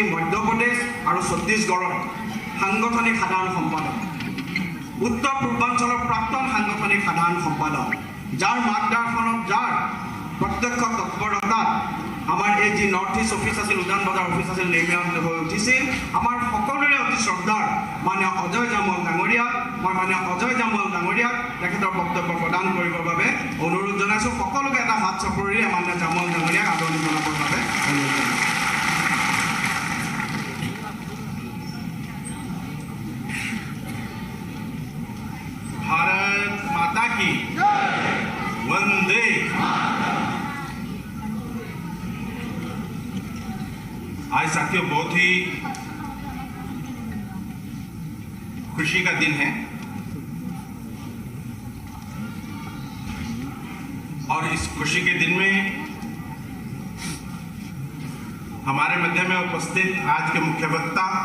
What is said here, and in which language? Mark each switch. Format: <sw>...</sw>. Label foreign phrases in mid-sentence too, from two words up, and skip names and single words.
<as>মধ্যপ্ৰদেশ আৰু ছত্তীশগড়ৰ সাংগঠনিক সাধাৰণ সম্পাদক, উত্তৰ পূৰ্বাঞ্চলৰ প্ৰাক্তন সাংগঠনিক সাধাৰণ সম্পাদক, যাৰ মাৰ্গদৰ্শনত, যাৰ প্ৰত্যক্ষ তৎপৰতাত আমাৰ এই যি</as> <en>north east office</en> <as>আছিল, উজান বজাৰ অফিচ আছিল, নিৰ্মাণ হৈ উঠিছিল। আমাৰ সকলোৰে অতি শ্ৰদ্ধাৰ মাননীয় অজয় জামৱাল ডাঙৰীয়াক, মই মাননীয় অজয় জামৱাল ডাঙৰীয়াক তেখেতৰ বক্তব্য প্ৰদান কৰিবৰ বাবে অনুৰোধ জনাইছোঁ। সকলোকে এটা হাত চাপৰিৰে মাননীয় জামৱাল ডাঙৰীয়াক আদৰণি জনাবৰ বাবে অনুৰোধ জনাইছোঁ।</as> <hi>भारत माता की वंदे। आज साथियों बहुत ही खुशी का दिन है और इस खुशी के दिन में हमारे मध्य में उपस्थित आज के मुख्य वक्ता,</hi>